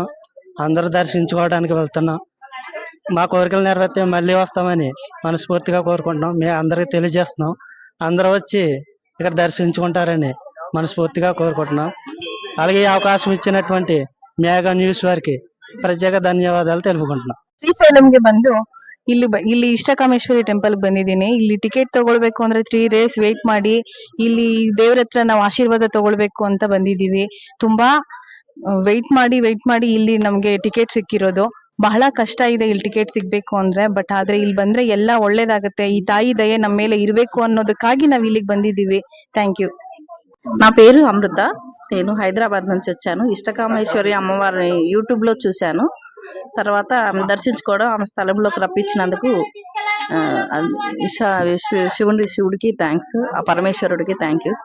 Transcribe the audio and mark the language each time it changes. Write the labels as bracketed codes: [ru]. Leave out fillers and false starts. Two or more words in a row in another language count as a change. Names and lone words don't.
[te] అందరూ దర్శించుకోవడానికి వెళ్తున్నాం. మా కోరికలు నెరవేరితే మళ్ళీ వస్తామని మనస్ఫూర్తిగా కోరుకుంటున్నాం. మేము అందరికీ తెలియజేస్తున్నాం. అందరూ వచ్చి ఇక్కడ దర్శించుకుంటారని మనస్ఫూర్తిగా కోరుకుంటున్నాం. అలాగే ఈ అవకాశం ఇచ్చినటువంటి మేఘా న్యూస్ వారికి ప్రత్యేక ధన్యవాదాలు తెలుపుకుంటున్నాం. [kn] ಶ್ರೀಶೈಲಂಗೆ ಬಂದು ಇಲ್ಲಿ ಇಷ್ಟಕಾಮೇಶ್ವರಿ ಟೆಂಪಲ್ ಬಂದಿದ್ದೀನಿ. ಇಲ್ಲಿ ಟಿಕೆಟ್ ತಗೊಳ್ಬೇಕು ಅಂದ್ರೆ 3 days ವೇಟ್ ಮಾಡಿ ಇಲ್ಲಿ ದೇವ್ರ ಹತ್ರ ನಾವು ಆಶೀರ್ವಾದ ತಗೊಳ್ಬೇಕು ಅಂತ ಬಂದಿದೀವಿ. ತುಂಬಾ ವೇಟ್ ಮಾಡಿ ಇಲ್ಲಿ ನಮ್ಗೆ ಟಿಕೆಟ್ ಸಿಕ್ಕಿರೋದು. ಬಹಳ ಕಷ್ಟ ಇದೆ ಇಲ್ಲಿ ಟಿಕೆಟ್ ಸಿಗ್ಬೇಕು ಅಂದ್ರೆ. ಬಟ್ ಆದ್ರೆ ಇಲ್ಲಿ ಬಂದ್ರೆ ಎಲ್ಲ ಒಳ್ಳೇದಾಗುತ್ತೆ. ಈ ತಾಯಿ ದಯೆ ನಮ್ಮ ಮೇಲೆ ಇರಬೇಕು ಅನ್ನೋದಕ್ಕಾಗಿ ನಾವ್ ఇಲ್ಲಿకి ಬಂದಿದೀವಿ. [en] thank you. [te] నా పేరు అమృత. నేను హైదరాబాద్ నుంచి వచ్చాను. ఇష్టకామేశ్వరి అమ్మవారిని యూట్యూబ్ లో చూశాను. తర్వాత దర్శించుకోవడం, ఆమె స్థలంలోకి రప్పించినందుకు శివుడికి థ్యాంక్స్, ఆ పరమేశ్వరుడికి [en] thank you.